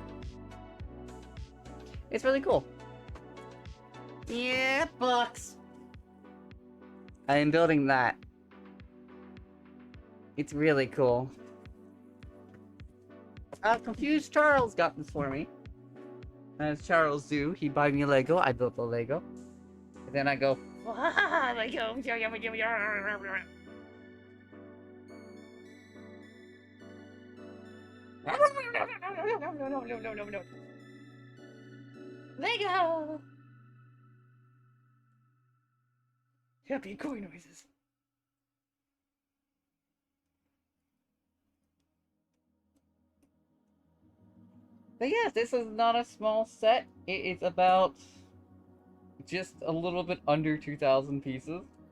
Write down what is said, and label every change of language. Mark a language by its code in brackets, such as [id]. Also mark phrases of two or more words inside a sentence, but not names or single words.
[en] It's really cool. Yeah, bucks. I am building that. It's really cool. Confused Charles got this for me. As Charles do, he buy me a Lego, I built the Lego. And then I go, Lego. Lego! Happy koi noises. But yes, this is not a small set. It is about just a little bit under 2,000 pieces.